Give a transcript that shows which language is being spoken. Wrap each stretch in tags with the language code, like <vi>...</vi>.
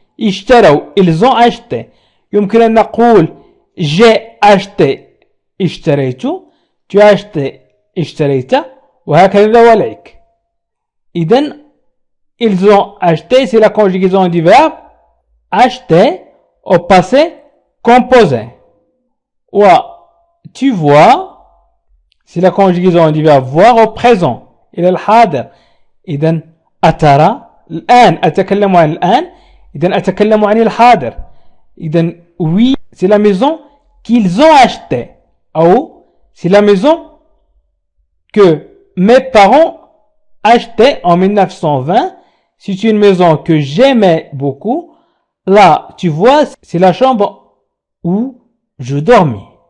<ar>اشتروا</ar> <fr>ils ont acheté.</fr> <ar>يمكن أن نقول</ar> <fr>j'ai acheté</fr> <ar>اشتريت،</ar> <fr>tu as acheté</fr> <ar>اشتريت، وهكذا وليك.</ar> <fr>إذن ils ont acheté c'est la conjugaison du verbe acheter au passé composé. و tu vois c'est la conjugaison du verbe voir au présent</fr> <ar>إلى الحاضر. إذن أترى الآن أتكلم عن الآن، إذن أتكلم عن الحاضر.</ar> <fr>إذن oui c'est la maison qu'ils ont acheté، أو c'est la maison que mes parents achetaient en 1920. C'est une maison que j'aimais beaucoup. Là, tu vois, c'est la chambre où je dormais.</fr>